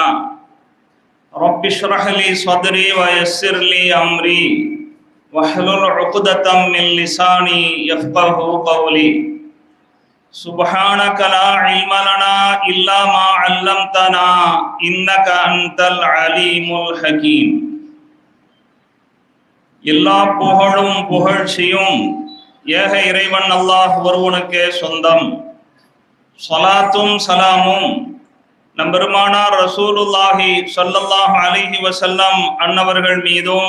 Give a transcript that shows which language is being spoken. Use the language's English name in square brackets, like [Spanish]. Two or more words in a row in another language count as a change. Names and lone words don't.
[Arabic] رب اشرح لي صدري ويسر لي أمري واحلل عقدة من لساني يفقه قولي. سبحانك لا علم لنا إلا ما علمتنا إنك أنت العليم الحكيم. [Tamil] எல்லா புகழும் புகழ்ச்சியும் ஏக இறைவன் அல்லாஹ் ஒருவனுக்கே சொந்தம். ஸலாத்தும் சலாமும் நம்பெருமானார் [Arabic] رسول الله صلى الله عليه وسلم [Tamil] அன்னவர்கள் மீதும்